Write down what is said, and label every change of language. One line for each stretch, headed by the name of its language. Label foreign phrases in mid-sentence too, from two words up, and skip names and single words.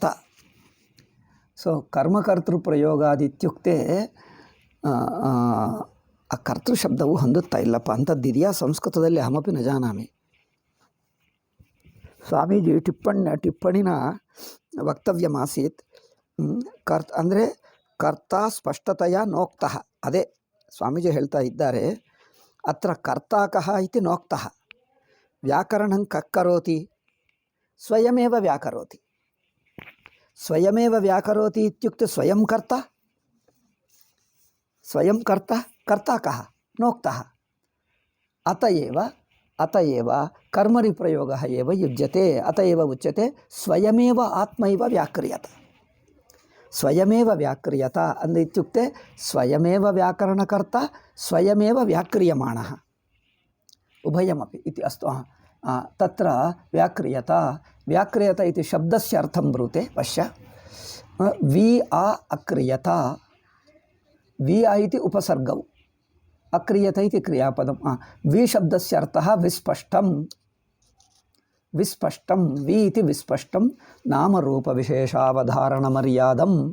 Kannada: ಸೊ
Sanskrit: ಕರ್ಮಕರ್ತೃ ಪ್ರಯೋಗಾದಿತ್ಯುಕ್ತೆ
Kannada: ಆ ಕರ್ತೃ ಶಬ್ದವು ಹೊಂದುತ್ತಾ ಇಲ್ಲಪ್ಪ, ಅಂಥದ್ದಿದೆಯಾ ಸಂಸ್ಕೃತದಲ್ಲಿ?
Sanskrit: ಅಹಮಪಿ ನ ಜಾನಾಮಿ. ಸ್ವಾಮೀಜಿ ಟಿಪ್ಪಣಿನ ವಕ್ತವ್ಯಮಾಸೀತ್. ಅಂದರೆ ಕರ್ತ ಸ್ಪಷ್ಟತೆಯ ನೋಕ್ತಃ.
Kannada: ಅದೇ ಸ್ವಾಮೀಜಿ ಹೇಳ್ತಾ ಇದ್ದಾರೆ,
Sanskrit: ಅತ್ರ ಕರ್ತಾ ಕಃ ಇತಿ ನೋಕ್ತಃ. ವ್ಯಾಕರಣಂ ಕಕ್ಕರೋತಿ ಸ್ವಯಮೇವ ವ್ಯಾಕರೋತಿ. ಸ್ವಯಮೇವ ವ್ಯಾಕರೋತಿ ಇತ್ಯುಕ್ತೆ ಸ್ವಯಂ ಕರ್ತ, ಸ್ವಯಂ ಕರ್ತ, ಕರ್ತಾ ಕಃ ನೋಕ್ತಃ. ಅತಏವ ಕರ್ಮಣಿ ಪ್ರಯೋಗ ಏವ ಯುಜ್ಯತೆ. ಅತಏವ ಉಚ್ಯತೆ ಸ್ವಯಮೇವ ಆತ್ಮೈವ ವ್ಯಾಕ್ರಿಯತ. ಸ್ವಯಮೇವ ವ್ಯಾಕ್ರಿಯತ ಅಂದ್ರೆ ಇತ್ಯುಕ್ತೆ ಸ್ವಯಮೇವ ವ್ಯಾಕರಣಕರ್ತ ಸ್ವಯಮೇವ ವ್ಯಾಕ್ರಿಯಮಾಣಃ ಉಭಯಮಪಿ ಇತಿ ಅಸ್ತು. ತತ್ರ ವ್ಯಾಕ್ರಿಯತ ಇತಿ ಶಬ್ದಸ್ಯ ಅರ್ಥಂ ಬ್ರೂತೆ. ಪಶ್ಯ, ವಿ ಆ ಅಕ್ರಿಯತ. ವಿ ಆ ಇತಿ ಉಪಸರ್ಗವು, ಅಕ್ರಿಯತ ಇತಿ ಕ್ರಿಯಾಪದಂ. ವಿ ಶಬ್ದಸ್ಯ ಅರ್ಥಃ ವಿಸ್ಪಷ್ಟಂ. ವಿಸ್ಪಷ್ಟಂ ವಿ ಇತಿ ವಿಸ್ಪಷ್ಟಂ ನಾಮರೂಪ ವಿಶೇಷಾವಧಾರಣ ಮರ್ಯಾದಂ.